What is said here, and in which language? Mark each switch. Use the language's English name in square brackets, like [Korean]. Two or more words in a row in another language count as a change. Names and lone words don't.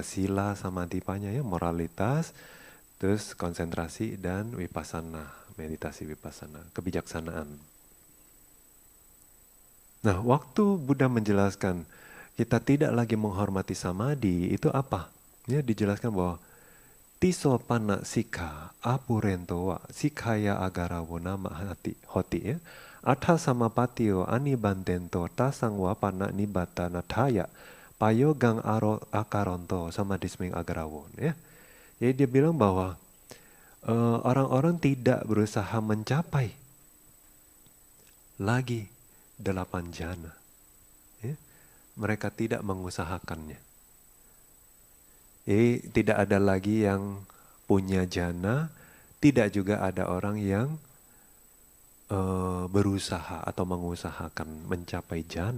[Indonesian] Sila, samadhipanya ya, moralitas, terus konsentrasi dan vipassana, meditasi vipassana, kebijaksanaan. Nah, waktu Buddha menjelaskan kita tidak lagi menghormati samadhi, itu apa? [Pali] Ya, dijelaskan bahwa tiso panna sikha apurento wa sikhaya agarawo nama hoti ya. Atha samapatio anibantento tasang wa panna nibata nathaya payogang akaronto sama disming agarawo ya. [Indonesian] Jadi dia bilang bahwa orang-orang tidak berusaha mencapai lagi 8 jana. Ya. Mereka tidak mengusahakannya. Jadi tidak ada lagi yang punya jana, tidak juga ada orang yang berusaha atau mengusahakan mencapai jana.